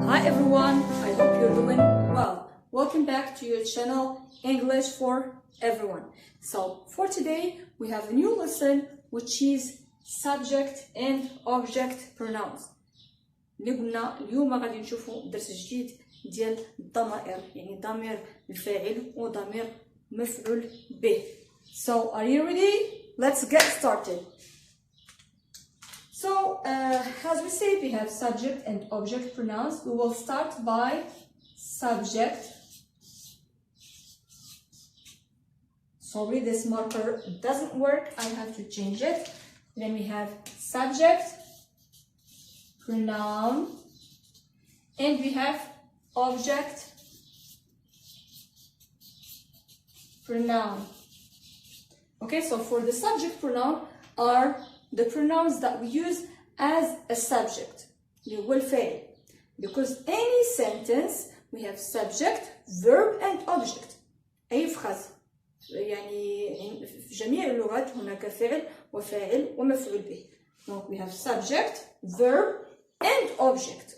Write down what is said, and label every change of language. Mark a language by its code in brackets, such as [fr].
[en] everyone, I hope you're doing well. Welcome back to your channel, English for Everyone. So for today, we have a new lesson which is subject and object pronouns. [ar] اللي قلنا اليوم غادي نشوفوا درس جديد ديال الضمائر، يعني ضمير الفاعل وضمير مفعول به. [en] So are you ready? Let's get started. So, as we said, we have subject and object pronouns. We will start by subject. Sorry, this marker doesn't work. I have to change it. Then we have subject, pronoun, and we have object, pronoun. Okay, so for the subject pronoun are the pronouns that we use as a subject, [ar] اللي هو الفاعل. [en] Because any sentence we have subject, verb and object. [ar] أي phrase يعني في جميع اللغات هناك فعل وفاعل ومفعول به. [en] Donc we have subject, verb and object.